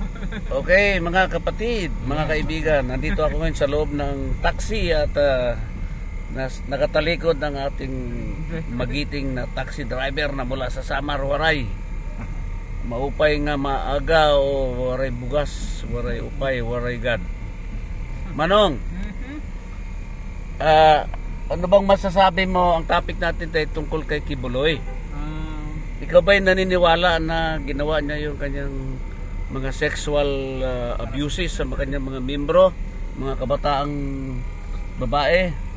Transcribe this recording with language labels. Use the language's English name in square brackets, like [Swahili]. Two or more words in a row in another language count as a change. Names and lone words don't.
[Filipino] Okay, mga kapatid, mga kaibigan, nandito ako ngayon sa loob ng taxi at nakatalikod ng ating magiting na taxi driver na mula sa Samar, Waray. [Waray] Maupay nga maaga o waray bugas, waray upay, waray gad. [Filipino] Manong, ano bang masasabi mo ang topic natin tayo tungkol kay Kibuloy? Ikaw ba'y naniniwala na ginawa niya yung kanyang mga [English] sexual abuses [Filipino] sa kanyang mga membro, mga kabataang babae?